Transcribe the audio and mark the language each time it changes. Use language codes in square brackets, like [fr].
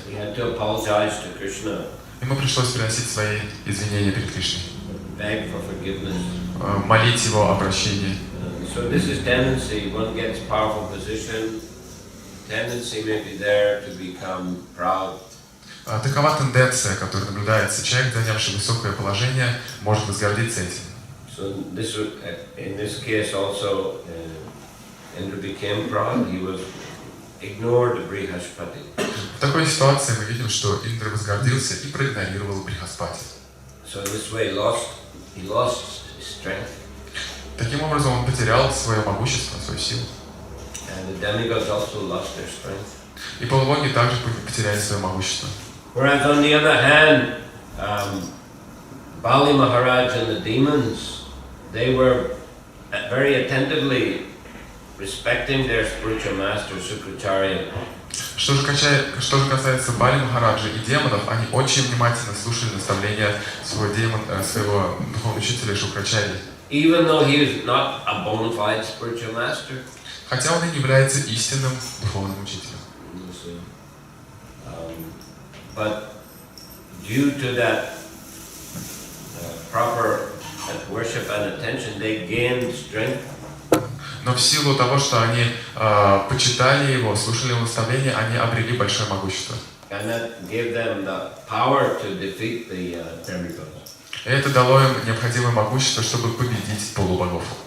[en] He had to apologize to Krishna. [ru] Ему пришлось приносить свои извинения перед Кришной, [en] Beg for forgiveness. [ru] молить его о прощении. [en] So this is tendency. One gets powerful position. Tendency may be there to become proud. [ru] Такова тенденция, которая наблюдается. Человек, занявший высокое положение, может возгордиться этим. [en] So in this case also, Indra became proud. He was ignored the Brihaspati. [ru] В такой ситуации мы видим, что Индра возгордился и проигнорировал Брихаспати. [en] So in this way, he lost his strength. [ru] Таким образом, он потерял свое могущество, свою силу. [en] And the demigods also lost their strength. [ru] И полубоги также потеряли свое могущество. [en] Whereas on the other hand, Bali Mахарадж and the demons, they were very attentively respecting their spiritual master, Sukracharya. [ru] Что же касается Бали Махараджа и демонов, они очень внимательно слушали наставления своего духовного учителя Шукрачарьи. [en] Even though he is not a bona fide spiritual master. [ru] Хотя он и не является истинным духовным учителем. [en] But due to that proper worship and attention, they gained strength. [ru] Но в силу того, что они почитали его, слушали его наставления, они обрели большое могущество. [en] And that gave them the power to defeat the demigods. [ru] И это дало им необходимое могущество, чтобы победить полубогов.